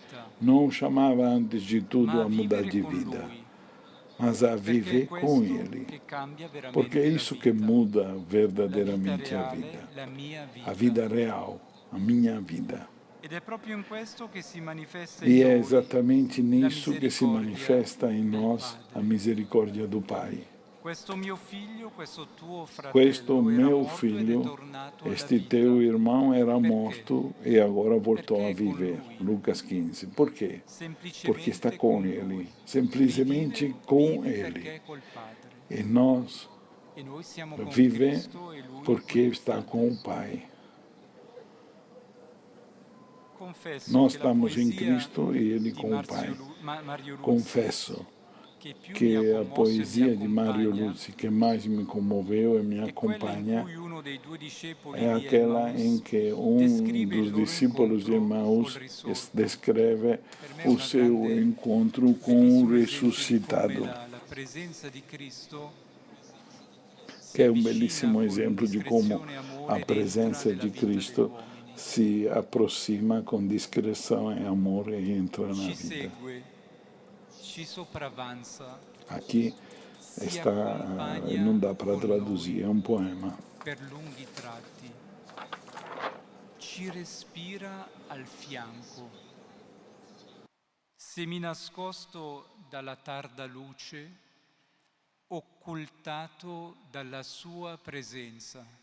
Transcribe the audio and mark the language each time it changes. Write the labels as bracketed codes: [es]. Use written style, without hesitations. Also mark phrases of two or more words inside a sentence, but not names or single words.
[pt] Não o chamava antes de tudo a mudar de vida, mas a viver com Ele. Porque é isso que muda verdadeiramente a vida real, a minha vida. E é exatamente nisso que se manifesta em nós a misericórdia do Pai. [it] Questo mio figlio, questo tuo Questo fratello era [pt] meu [it] morto ed è [pt] filho, [it] tornato alla [pt] este teu [it] vita. [pt] irmão era [it] Perché? [pt] morto e agora voltou a [it] Perché è con [pt] viver. [it] lui, [pt] Lucas 15. Por quê? Porque está [it] semplicemente [pt] com [it] con [pt] ele, [it] lui. [pt] simplesmente com [it] Vive [pt] ele. [it] perché è col Padre. [pt] E nós [it] E noi siamo con [pt] vive [it] Cristo e lui [pt] porque [it] con il [pt] está com [it] Padre. [pt] o Pai. [it] Confesso [pt] Nós [it] che la [pt] estamos em [it] poesia [pt] Cristo e ele [it] di [pt] com o Pai. [it] Mario Luzi, [pt] Confesso [it] che più mi ha [pt] que a [it] commosso e mi [pt] poesia de Mário [it] accompagna, [pt] Luzzi que mais me comoveu e me [it] è quella in [pt] acompanha [it] cui uno dei due discepoli [pt] é [it] di [pt] aquela em [it] Emmaus [pt] que [it] descrive il [pt] dos [it] loro [pt] discípulos de [it] incontro col [pt] Emaús [it] risorto. [pt] descreve [it] Per me è [pt] o [it] un [pt] seu encontro com o [it] bellissimo esempio di come [pt] ressuscitado, [it] la presenza di Cristo si [pt] que é um [it] avvicina [pt] belíssimo [it] con [pt] exemplo de como [it] discrezione e [pt] a [it] amore ed entra [pt] presença [it] nella [pt] de [it] vita degli [pt] Cristo [it] uomini. [pt] se aproxima com discrição e amor e entra na [it] Ci [pt] vida. [it] segue, ci sopravvanza, [pt] Aqui [it] si [pt] está, não [it] accompagna [pt] dá para [it] con [pt] traduzir, [it] noi [pt] é um poema. [it] per lunghi tratti, ci respira al fianco. Seminascosto dalla tarda luce, occultato dalla sua presenza.